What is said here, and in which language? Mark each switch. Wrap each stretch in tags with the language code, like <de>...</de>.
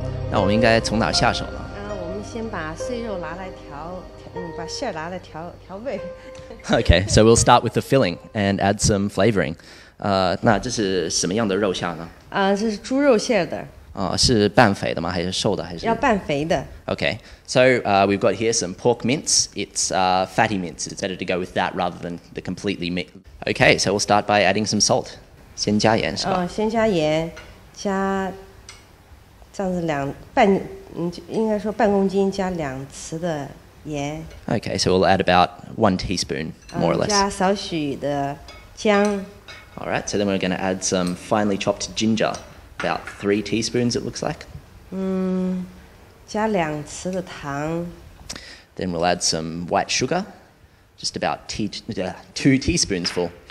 <zh>那我们应该从哪儿下手呢？我们先把碎肉拿来把馅儿拿来调味。</zh> <en>Okay, so we'll start with the filling and add some flavoring.</en> <zh>那这是什么样的肉馅呢？这是猪肉馅的。是半肥的吗？还是瘦的？还是？要半肥的。</zh> <en>Okay, so we've got here some pork mince. It's fatty mince. It's better to go with that rather than the completely meat. Okay, so we'll start by adding some salt.</en> <zh>先加盐是吧？先加盐，加这样子应该说半公斤加2匙的盐。</zh> <en>Okay, so we'll add about 1 teaspoon, more or less.</en> <zh>加少许的姜。</zh> <en>All right, so then we're going to add some finely chopped ginger, about 3 teaspoons it looks like.</en> <zh>加2匙的糖。</zh> <en>Then we'll add some white sugar, just about 2 teaspoons full.</en>